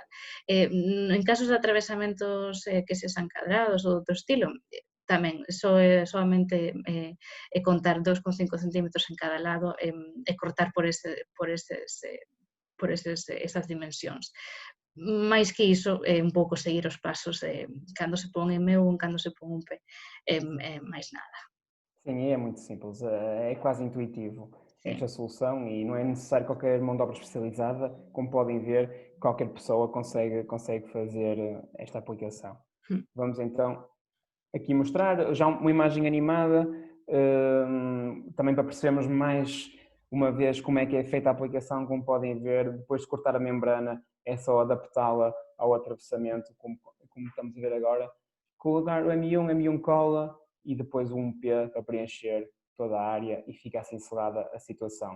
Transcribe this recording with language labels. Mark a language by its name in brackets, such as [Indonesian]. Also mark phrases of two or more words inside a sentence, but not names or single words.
[Galician] En casos de atravesamentos que sexan cadrados ou de outro estilo, tamén solamente contar 2,5 centímetros en cada lado e cortar por esas dimensións. Mais que iso, un pouco seguir os pasos de cando se pon M1, cando se pon un P, máis nada. [Portuguese] Sim, é muito simples, é quase intuitivo Sim. esta solução e não é necessário qualquer mão de obra especializada, como podem ver, qualquer pessoa consegue fazer esta aplicação. Vamos então aqui mostrar já uma imagem animada, também para percebermos mais uma vez como é que é feita a aplicação, como podem ver, depois de cortar a membrana é só adaptá-la ao atravessamento, como estamos a ver agora, colocar o M1 cola e depois um P para preencher toda a área e fica assim selada a situação.